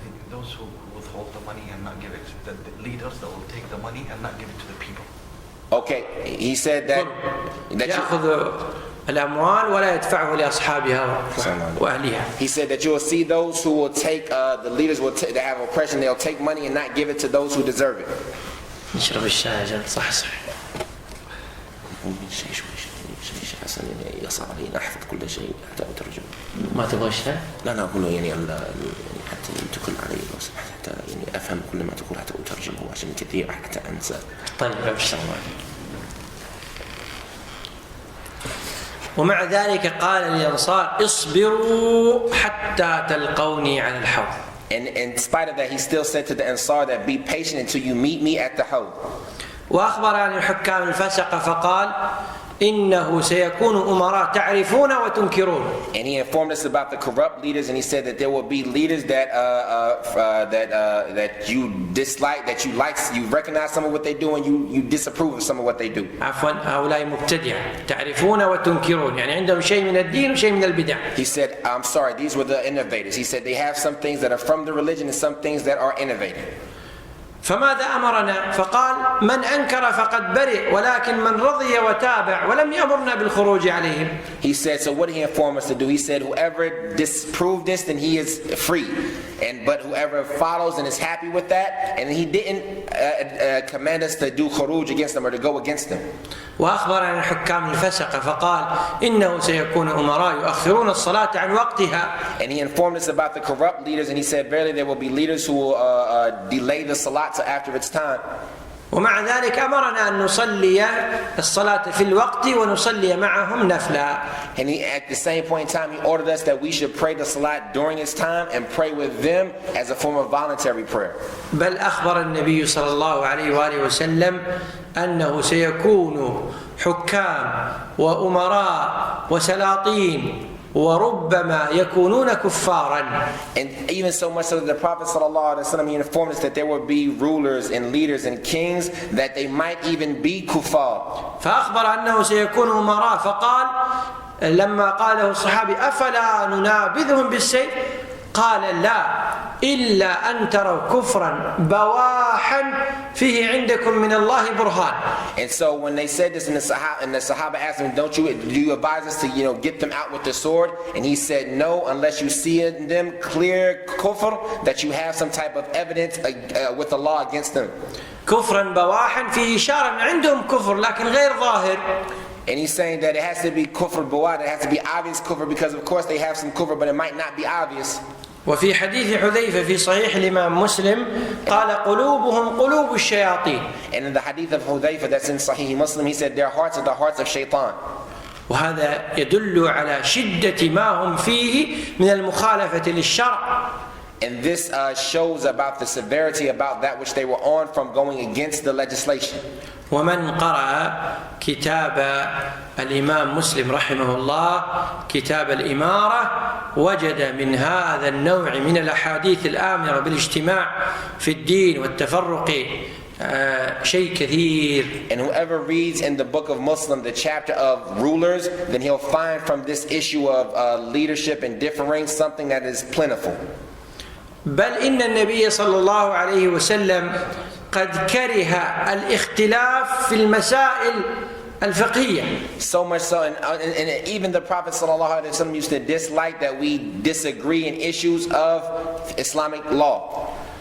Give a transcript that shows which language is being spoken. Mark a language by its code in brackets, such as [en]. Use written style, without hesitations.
[en] Those who withhold the money and not give it, the leaders that will take the money and not give it to the people. Okay, he said that [ar] يأخذ الأموال ولا يدفعه لأصحابها وأهلها. [en] He said that you will see those who will take, the leaders that have oppression, they'll take money and not give it to those who deserve it. [ar] نشرب الشاي عشان صح. حسن يعني يصعب علي أحفظ كل شيء حتى أترجم. ما تبغى الشاي؟ لا أقوله يعني حتى تقل علي لو سمحت حتى يعني أفهم كل ما تقول حتى أترجمه عشان كثير حتى أنسى. طيب أبشر. ومع ذلك قال للأنصار اصبروا حتى تلقوني على الحوض. [en] And in spite of that, he still said to the Ansar that be patient until you meet me at the Hawd. [ar] وأخبر عن الحكام الفسقة فقال إنه سيكون أمراء تعرفون وتنكرون. [en] And he informed us about the corrupt leaders, and he said that there will be leaders that you dislike, that you like, you recognize some of what they do, and you disapprove of some of what they do. [ar] عفوا هؤلاء مبتدعة تعرفون وتنكرون يعني عندهم شيء من الدين وشيء من البدع. [en] He said, I'm sorry, these were the innovators. He said they have some things that are from the religion and some things that are innovative. [ar] فماذا أمرنا؟ فقال من أنكر فقد برئ ولكن من رضي وتابع ولم يأمرنا بالخروج عليهم. [en] He said, so what did he inform us to do? He said, whoever disproved this, then he is free. But whoever follows and is happy with that, and he didn't command us to do khuruj against them or to go against them. [ar] وأخبر عن الحكام الفسقة فقال إنه سيكون أمراء يؤخرون الصلاة عن وقتها. [en] And he informed us about the corrupt leaders, and he said, verily there will be leaders who will delay the salat till after its time. [ar] ومع ذلك أمرنا أن نصلي الصلاة في الوقت ونصلي معهم نفلا. [en] And he, at the same point in time, he ordered us that we should pray the salat during its time and pray with them as a form of voluntary prayer. [ar] بل أخبر النبي صلى الله عليه وآله وسلم أنه سيكون حكام وأمراء وسلاطين وربما يكونون كفارا. [en] And even so much so that the Prophet ﷺ, he informed us that there will be rulers and leaders and kings that they might even be kuffar. [ar] فأخبر أنه سيكون أمراء فقال لما قاله الصحابي أفلا ننابذهم بالسيف قال لا إلا أن تروا كفرا بواحا فيه عندكم من الله برهان. [en] And so when they said this, and the Sahaba asked him, do you advise us to get them out with the sword? And he said no, unless you see in them clear kufr, that you have some type of evidence with the law against them. [ar] كفرا بواحا فيه إشارة عندهم كفر لكن غير ظاهر. [en] And he's saying that it has to be kufr bawad, it has to be obvious kufr, because of course they have some kufr, but it might not be obvious. [ar] وفي حديث حذيفة في صحيح الإمام مسلم قال قلوبهم قلوب الشياطين. [en] And in the hadith of Hudayfa that's in Sahih Muslim, he said their hearts are the hearts of shaitan. [ar] وهذا يدل على شدة ما هم فيه من المخالفة للشرع. [en] And this shows about the severity about that which they were on from going against the legislation. [ar] ومن قرأ كتاب الإمام مسلم رحمه الله كتاب الإمارة وجد من هذا النوع من الأحاديث الآمرة بالاجتماع في الدين والتفرق شيء كثير. [en] And whoever reads in the book of Muslim the chapter of rulers, then he'll find from this issue of leadership and differing something that is plentiful. [ar] بل إن النبي صلى الله عليه وسلم قد كره الاختلاف في المسائل الفقهية. [en] So much so, and even the Prophet ﷺ used to dislike that we disagree in issues of Islamic law.